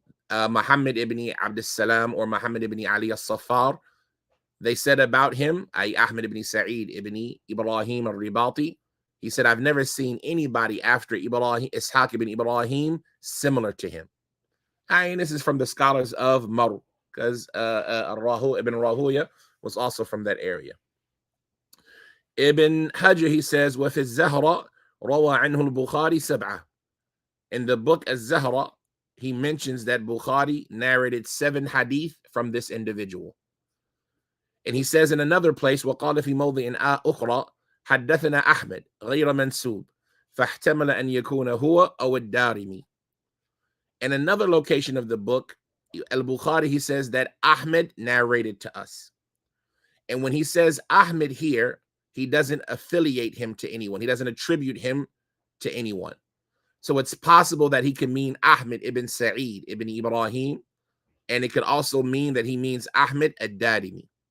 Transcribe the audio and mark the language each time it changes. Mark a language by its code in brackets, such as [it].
[en] Muhammad ibn Abd salam or Muhammad ibn Ali al-Saffar, they said about him, Ahmad ibn Sa'eed ibn Ibrahim al-Ribati, he said, I've never seen anybody after Ibrahim, Ishaq ibn Ibrahim similar to him. And this is from the scholars of Maru, because Ibn Rahuya was also from that area. Ibn Hajar, he says, [ar] وَفِي الزَّهْرَ روى عنه البخاري سبعة. [en] In the book Az-Zahra, he mentions that Bukhari narrated 7 hadith from this individual. And he says in another place, [ar] وقال في موضع أخرى حدثنا أحمد غير منسوب فاحتمل أن يكون هو أو الدارمي. [en] In another location of the book, Al-Bukhari, he says that Ahmed narrated to us. And when he says Ahmed here, he doesn't affiliate him to anyone. He doesn't attribute him to anyone. So it's possible that he can mean Ahmad ibn Sa'eed ibn Ibrahim, and it could also mean that he means Ahmad ad-Darimi.